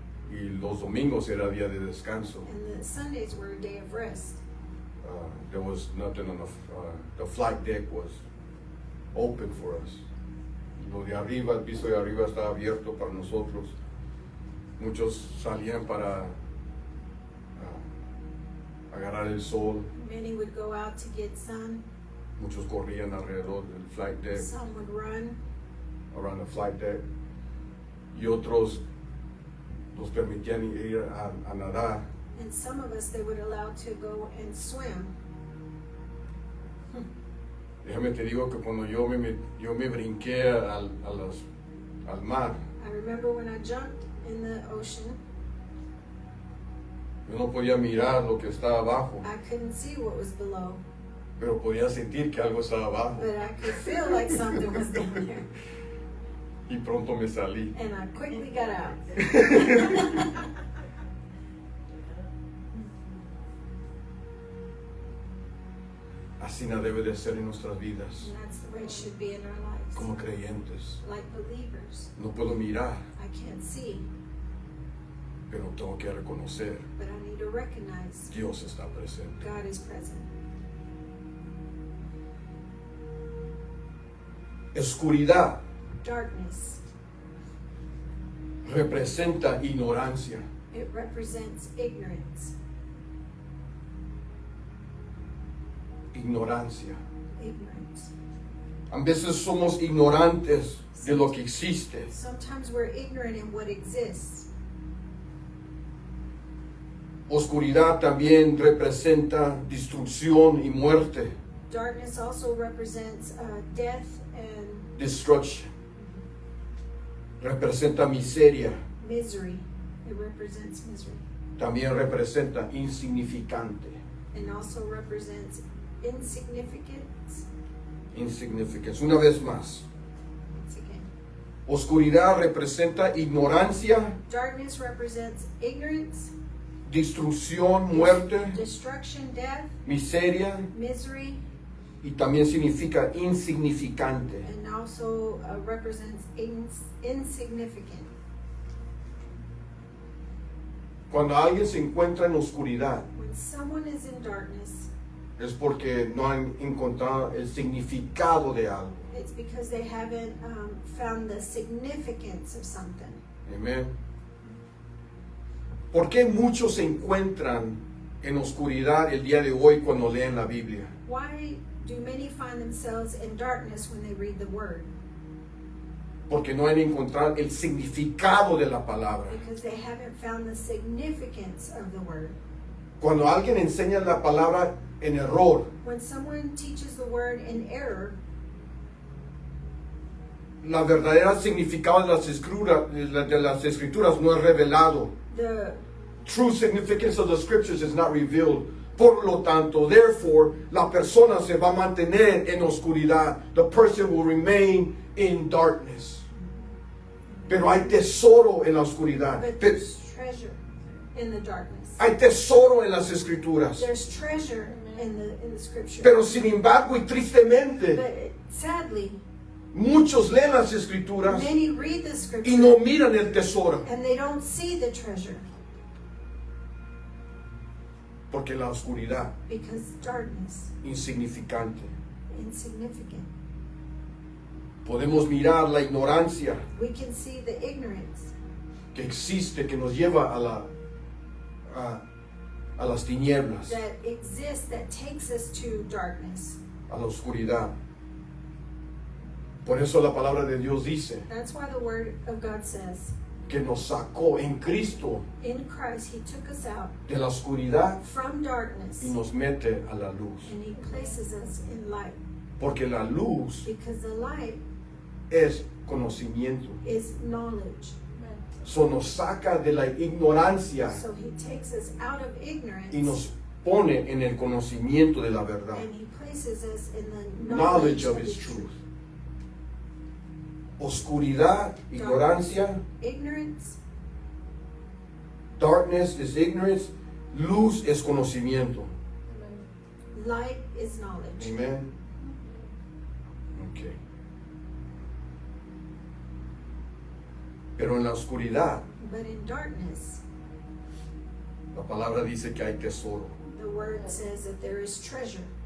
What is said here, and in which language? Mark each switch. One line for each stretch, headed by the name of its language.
Spanish: y los domingos era día de descanso.
English: and the Sundays were a day of rest. There was nothing on the flight deck was open for us.
Spanish: Lo de arriba, el piso de arriba estaba abierto para nosotros. Muchos salían para agarrar el sol.
English: Many would go out to get sun,
Spanish: Muchos corrían alrededor del flight deck,
English: some would run, around the flight deck.
Spanish: Y otros nos permitían ir a nadar.
English: and some of us they would allow to go and swim.
Spanish: Déjame te digo que cuando yo me brinqué al mar,
English: I remember when I jumped in the ocean,
Spanish: yo no podía mirar lo que estaba abajo,
English: I couldn't see what was below,
Spanish: pero podía sentir que algo estaba abajo
English: but I could feel like something was down there.
Spanish: y pronto me salí.
English: And I quickly got out.
Spanish: Así no debe de ser en nuestras vidas
English: And that's the way it should be in our lives.
Spanish: como creyentes.
English: Like believers,
Spanish: No puedo mirar,
English: I can't see,
Spanish: pero tengo que reconocer
English: but I need to recognize
Spanish: Dios está presente.
English: God is present.
Spanish: Oscuridad
English: Darkness,
Spanish: representa ignorancia.
English: it represents ignorance.
Spanish: Ignorancia.
English: Ignorance.
Spanish: A veces somos ignorantes de lo que existe.
English: Sometimes we're ignorant in what exists.
Spanish: Oscuridad también representa destrucción y muerte.
English: Darkness also represents death and Destruction.
Spanish: Representa miseria.
English: misery. It represents misery.
Spanish: También representa insignificante.
English: And also represents insignificance. Insignificance.
Spanish: Una vez más.
English: Once again.
Spanish: Oscuridad representa ignorancia,
English: Darkness represents ignorance,
Spanish: destrucción, muerte,
English: destruction, death,
Spanish: miseria,
English: misery,
Spanish: y también significa insignificante.
English: and also represents insignificant.
Spanish: Cuando alguien se encuentra en oscuridad,
English: When someone is in darkness,
Spanish: es porque no han encontrado el significado de algo.
English: it's because they haven't found the significance of something.
Spanish: Amén. ¿Por qué muchos se encuentran en oscuridad el día de hoy cuando leen la Biblia?
English: Why do many find themselves in darkness when they read the Word?
Spanish: Porque no han encontrado el significado de la palabra.
English: Because they haven't found the significance of the Word.
Spanish: Cuando alguien enseña la palabra en error,
English: When someone teaches the Word in error,
Spanish: la verdadera significado de las escrituras no es revelado.
English: the True significance of the scriptures is not revealed.
Spanish: Por lo tanto,
English: therefore,
Spanish: la persona se va a mantener en oscuridad.
English: The person will remain in darkness.
Spanish: Pero hay tesoro en la oscuridad.
English: but there's treasure in the darkness.
Spanish: Hay tesoro en las escrituras.
English: There's treasure in the Scripture.
Spanish: Pero sin embargo y tristemente,
English: But sadly,
Spanish: muchos leen las escrituras
English: many read the
Spanish: y
English: Scripture
Spanish: no miran el tesoro.
English: and they don't see the treasure
Spanish: Porque la oscuridad,
English: because darkness,
Spanish: insignificante.
English: insignificant.
Spanish: Podemos mirar la ignorancia
English: We can see the ignorance
Spanish: que existe, que nos lleva a las tinieblas,
English: that exists that takes us to darkness.
Spanish: a la oscuridad. Por eso la palabra de Dios dice
English: That's why the Word of God says,
Spanish: que nos sacó en Cristo
English: in Christ He took us out
Spanish: de la oscuridad
English: from darkness
Spanish: y nos mete a la luz.
English: and He places us in light.
Spanish: Porque la luz
English: Because the light
Spanish: es conocimiento.
English: is knowledge.
Spanish: So nos saca de la ignorancia
English: So He takes us out of ignorance
Spanish: y nos pone en el conocimiento de la verdad.
English: and He places us in the Knowledge of His truth.
Spanish: Oscuridad, ignorancia,
English: Ignorance, darkness is ignorance,
Spanish: luz es conocimiento.
English: light is knowledge. Amen. Okay.
Spanish: Pero en la oscuridad,
English: But in darkness,
Spanish: la palabra dice que hay tesoro.
English: the Word says that there is treasure.